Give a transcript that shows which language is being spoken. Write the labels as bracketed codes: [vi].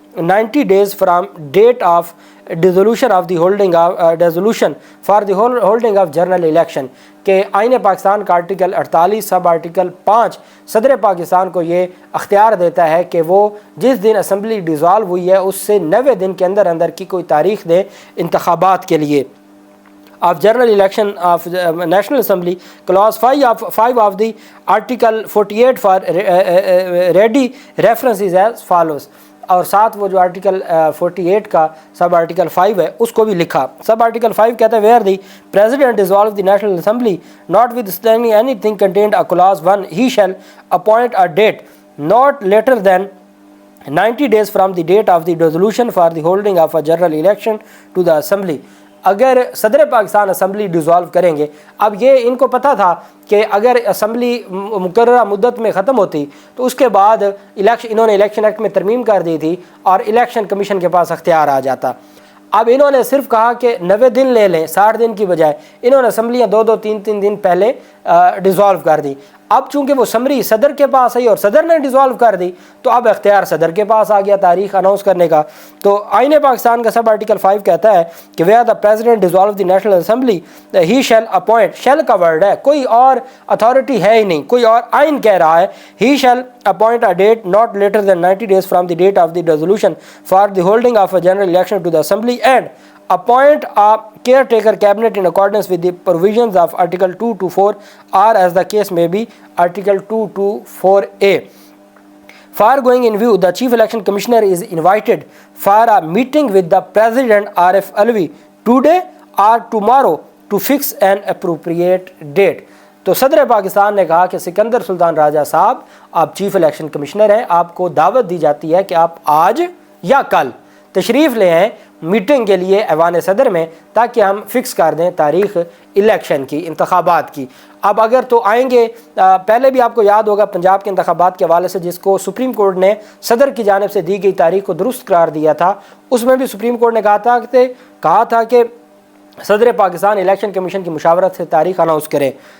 [en] 90 days from date of dissolution of the holding of dissolution for the holding of general election [ur] کہ آئین پاکستان کا article 48 sub article 5 صدر پاکستان کو یہ اختیار دیتا ہے کہ وہ جس دن اسمبلی ڈیزالو ہوئی ہے اس سے 90 دن کے اندر اندر کی کوئی تاریخ دے انتخابات کے لیے. [en] of general election of National Assembly, clause 5 of the article 48 for ready reference is as follows. [ur] اور ساتھ وہ جو آرٹیکل 48 کا سب آرٹیکل 5 ہے اس کو بھی لکھا. سب آرٹیکل 5 کہتا ہے [en] where the president dissolves the National Assembly notwithstanding anything contained a clause 1 he shall appoint a date not later than 90 days from the date of the dissolution for the holding of a general election to the assembly. [ur] اگر صدر Pakistan assembly dissolve کریں گے، اب یہ ان کو پتہ تھا کہ اگر اسمبلی مقررہ مدت میں ختم ہوتی تو اس کے بعد انہوں نے الیکشن ایکٹ میں ترمیم کر دی تھی اور الیکشن کمیشن کے پاس اختیار آ جاتا. اب انہوں نے صرف کہا کہ 90 دن لے لیں، 60 دن کی بجائے انہوں نے اسمبلیاں 2 3 دن پہلے ڈیزالو کر دی. اب چونکہ وہ سمری صدر کے پاس آئی اور صدر نے ڈیزالو کر دی تو اب اختیار صدر کے پاس آ گیا تاریخ اناؤنس کرنے کا. تو آئین پاکستان کا سب آرٹیکل 5 کہتا ہے کہ [en] where the president dissolve the national assembly he shall appoint, [ur] shell کا ورڈ ہے، کوئی اور اتھارٹی ہے ہی نہیں، کوئی اور آئین کہہ رہا ہے. [en] He shall appoint a date not later than 90 days from the date of the resolution for the holding of a general election to the assembly and appoint a caretaker cabinet in accordance with the provisions of article 2 to 4 or as the case may be article 2 to 4a. Foregoing in view, the chief election commissioner is invited for a meeting with the president RF Alvi today or tomorrow to fix an appropriate date. [ur] تو صدر پاکستان نے کہا کہ سکندر سلطان راجہ صاحب آپ chief election commissioner ہیں، آپ کو دعوت دی جاتی ہے کہ آپ آج یا کل تشریف لے آئیں میٹنگ کے لیے ایوان صدر میں تاکہ ہم فکس کر دیں تاریخ الیکشن کی، انتخابات کی. اب اگر تو آئیں گے، پہلے بھی آپ کو یاد ہوگا پنجاب کے انتخابات کے حوالے سے جس کو سپریم کورٹ نے صدر کی جانب سے دی گئی تاریخ کو درست قرار دیا تھا، اس میں بھی سپریم کورٹ نے کہا تھا کہ صدر پاکستان الیکشن کمیشن کی مشاورت سے تاریخ اناؤنس کریں.